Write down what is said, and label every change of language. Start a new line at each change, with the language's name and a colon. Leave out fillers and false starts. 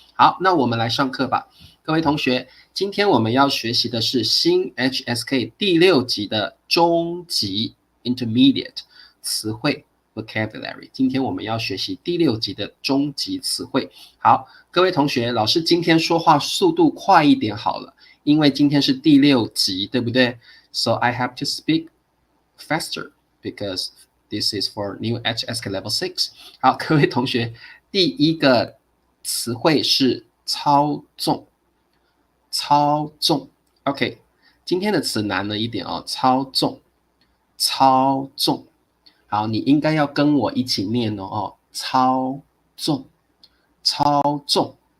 Chinese: 好，那我们来上课吧，各位同学，今天我们要学习的是新 HSK 第6集的中级 Intermediate 词汇 Vocabulary。今天我们要学习第6集的中级词汇。好，各位同学，老师今天说话速度快一点好了，因为今天是第6集，对不对？
English: So I have to speak faster because this is for new HSK level 6。
Chinese: 好，各位同学，第一个词汇是操纵。操纵 ，OK， 今天的词难了一点哦，操纵，操纵。好，你应该要跟我一起念哦，操纵，操纵。